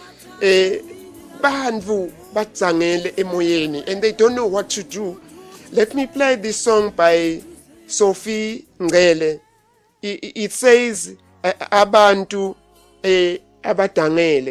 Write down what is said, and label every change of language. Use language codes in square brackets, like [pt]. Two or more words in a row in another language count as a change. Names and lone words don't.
[ss] bandvu batsangele emoyeni [en] and they don't know what to do. Let me play this song by Sophie Ngele. It says [zu] abantu abadangele.